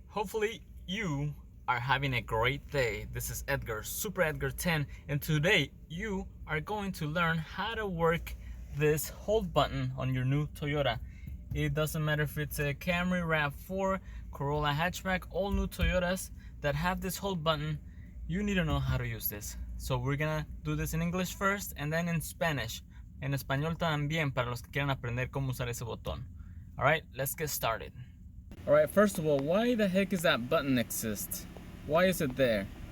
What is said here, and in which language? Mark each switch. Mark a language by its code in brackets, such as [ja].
[en] Hopefully you are having a great day. This is Edgar, Super Edgar 10, and today you are going to learn how to work this hold button on your new Toyota. It doesn't matter if it's a Camry, RAV4, Corolla hatchback, all new Toyotas that have this hold button, you need to know how to use this. So we're gonna do this in English first and then in Spanish. [es] En español también para los que quieran aprender cómo usar ese botón. [en] Alright, let's get started. Alright, first of all, why the heck is that button exist? Why is it there?